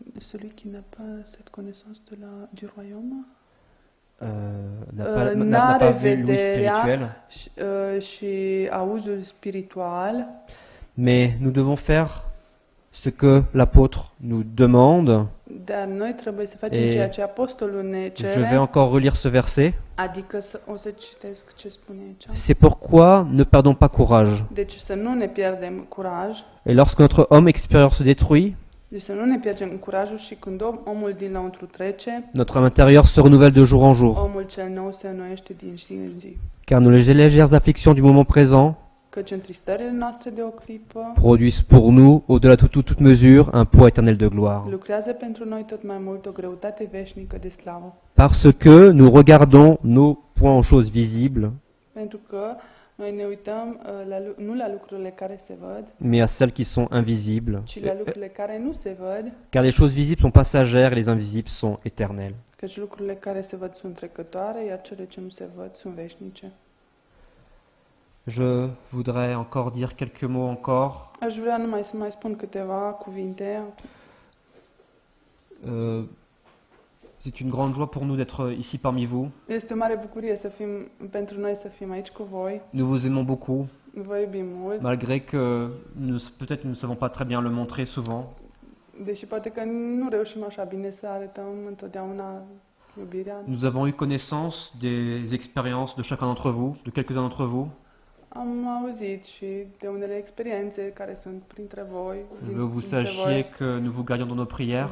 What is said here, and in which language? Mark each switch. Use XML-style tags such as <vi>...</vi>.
<fr>celui qui n'a pas cette connaissance du royaume, n'a</fr> <ro>n-are</ro> <fr>pas vu l'ouïe</fr> <ro>vederea</ro> <fr>spirituelle,</fr> <ro>și auzul spiritual,</ro> <fr>mais nous devons faire ce que l'apôtre nous demande.</fr> <ro>dar noi trebuie să facem</ro> <fr>Et</fr> <ro>ceea ce apostolul ne</ro> <fr>Je vais</fr> <ro>cere,</ro> <fr>encore relire ce verset.</fr> <ro>adică o să citesc ce spune aici.</ro> <fr>C'est pourquoi ne perdons pas courage.</fr> <ro>Deci să nu ne pierdem curaj,</ro> <fr>Et lorsque notre homme extérieur se détruit,</fr> <ro>deci să nu ne pierdem curajul și când omul dinăuntru trece,</ro> <fr>notre homme intérieur se renouvelle de jour en jour.</fr> <ro>omul cel nou se înnoiește din zi în zi.</ro> <fr>Car nos légères afflictions du moment présent</fr> <ro>Căci întristările noastre de o clipă</ro> <fr>produisent pour nous, au-delà de toute mesure, un poids éternel de gloire.</fr> <ro>lucrează pentru noi tot mai mult o greutate veșnică de slavă.</ro> <fr>Parce que nous regardons nos points aux choses visibles,</fr> <ro>Pentru că noi ne uităm nu la lucrurile care se văd,</ro> <fr>mais à celles qui sont invisibles.</fr> <ro>ci la lucrurile care nu se văd,</ro> <fr>Car les choses visibles sont passagères et les invisibles sont éternelles.</fr> <ro>căci lucrurile care se văd sunt trecătoare, iar cele ce nu se văd sunt veșnice.</ro> <fr>Je voudrais encore dire quelques mots encore.</fr> <ro>Aș vrea numai să mai spun câteva cuvinte.</ro> <fr>C'est une grande joie pour nous d'être ici parmi vous.</fr> <ro>Este o mare bucurie pentru noi să fim aici cu voi.</ro> <fr>Nous vous aimons beaucoup,</fr> <ro>Vă iubim mult,</ro> <fr>malgré que peut-être nous ne savons pas très bien le montrer souvent.</fr> <ro>deși poate că nu reușim așa bine să arătăm întotdeauna iubirea.</ro> <fr>Nous avons eu connaissance des expériences de chacun d'entre vous, de quelques-uns d'entre vous.</fr> <ro>Am auzit și de unele experiențe care sunt printre voi.</ro> <fr>Je veux que vous sachiez que nous vous gardions dans nos prières.</fr>